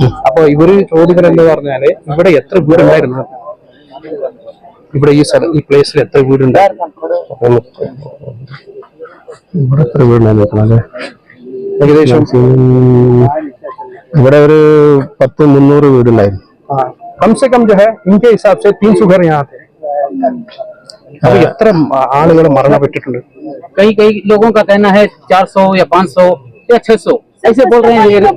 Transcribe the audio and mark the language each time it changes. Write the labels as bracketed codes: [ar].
[ml] അപ്പൊ ഇവര് ചോദിക്കുന്നത് പറഞ്ഞാല് ഇവിടെ എത്ര വീടുണ്ടായിരുന്നു, ഇവിടെ ഈ പ്ലേസിൽ എത്ര വീടുണ്ടായിരുന്നു, ഇവിടെ എത്ര വീടുണ്ടായിരുന്നു, ഏകദേശം ഇവിടെ ഒരു 10-300 വീടുണ്ടായിരുന്നു. [hi] कम से कम जो है इनके हिसाब से 300 घर यहाँ थे. अभी [ml] എത്ര ആളുകൾ മരണപ്പെട്ടിട്ടുണ്ട്. [hi] कई लोगों का कहना है 400 या 500 या 600 ऐसे बोल रहे हैं.